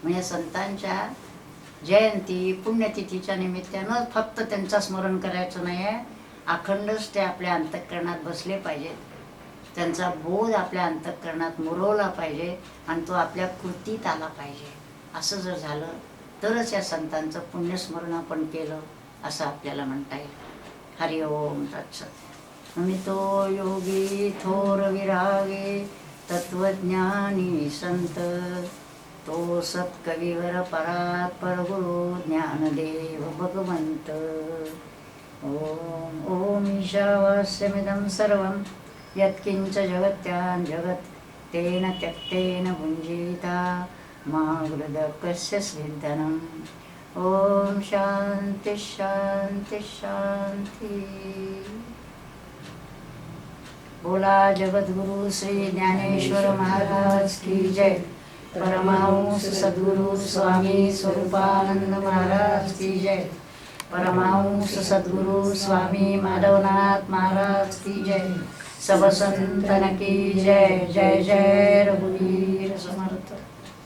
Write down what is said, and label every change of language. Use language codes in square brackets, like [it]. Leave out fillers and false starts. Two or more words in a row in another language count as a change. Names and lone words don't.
[mr] म्हणजे संतांच्या जयंती पुण्यतिथीच्या निमित्तानं फक्त त्यांचं स्मरण करायचं नाही आहे, अखंडच ते आपल्या अंतःकरणात बसले पाहिजेत. त्यांचा बोध आपल्या अंतःकरणात मुरवला पाहिजे आणि तो आपल्या कृतीत आला पाहिजे. असं जर झालं तरच या संतांचं पुण्यस्मरण आपण केलं असं आपल्याला म्हणता येईल. [sa] हरि ओम तत्सत. [mr] तो योगी थोर विरागे तत्वज्ञानी संत, तो सत्कविवर परात परगुरु ज्ञानदेव भगवंत. [sa] ओम ओम ईशावास्यमिदं सर्वं यत्किंच जगत्यां जगत् तेन त्यक्तेन भुञ्जीता मा हृदकस्य स्विद्धनम्. ओम शांति शांति शांति. [mr] बोला जगद्गुरु श्री ज्ञानेश्वर [hi] महाराज की जय. परमहंस सद्गुरु स्वामी स्वरूपानंद महाराज की जय. परमहंस सद्गुरु स्वामी माधवनाथ महाराज की जय. सब संतन की जय. [mr] जय जय रघुवीर समर्थ.